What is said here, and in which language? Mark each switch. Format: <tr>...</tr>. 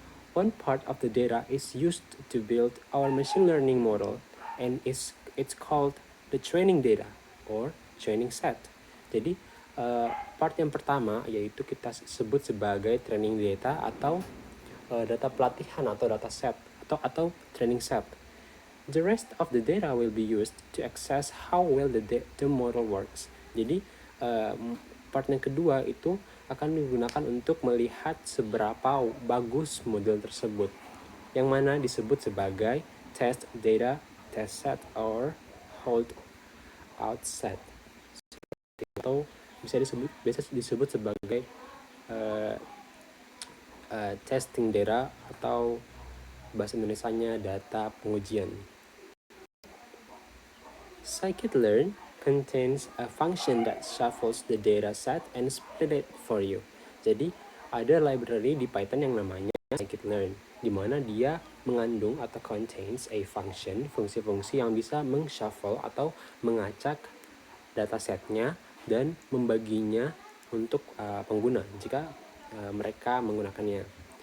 <en>One part of the data is used to build our machine learning model, and it's called the training data or training set.</en> <id>Jadi Part yang pertama yaitu kita sebut sebagai training data atau data pelatihan atau data set atau training set.</id> <en>The rest of the data will be used to access how well the model works.</en> <id>Jadi part yang kedua itu akan digunakan untuk melihat seberapa bagus model tersebut, yang mana disebut sebagai</id> <en>test data, test set, or hold out set,</en> <id>atau bisa disebut sebagai testing data atau bahasa Indonesianya data pengujian.</id> <en>Scikit-learn contains a function that shuffles the data set and split it for you.</en> <id>Jadi ada library di Python yang namanya scikit-learn, di mana dia mengandung atau</id> <en>contains a function,</en> <id>fungsi-fungsi yang bisa meng-shuffle atau mengacak datasetnya dan membaginya untuk pengguna jika mereka menggunakannya.</id>